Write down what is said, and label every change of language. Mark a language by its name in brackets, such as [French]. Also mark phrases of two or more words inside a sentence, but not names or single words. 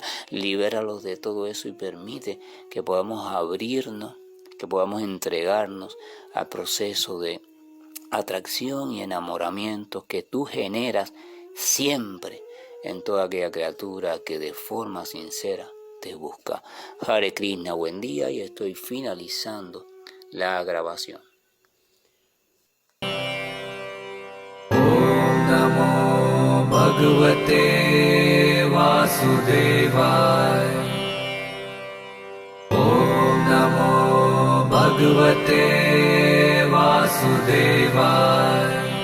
[Spanish] Libéralos de todo eso y permite que podamos abrirnos, que podamos entregarnos al proceso de atracción y enamoramiento que tú generas siempre en toda aquella criatura que de forma sincera te busca. [Sanskrit] Hare Krishna, [Spanish] buen día, y estoy finalizando la grabación. [Sanskrit] Om Namo Bhagavate Vasudevaya. Om Namo Bhagavate Vasudevaya.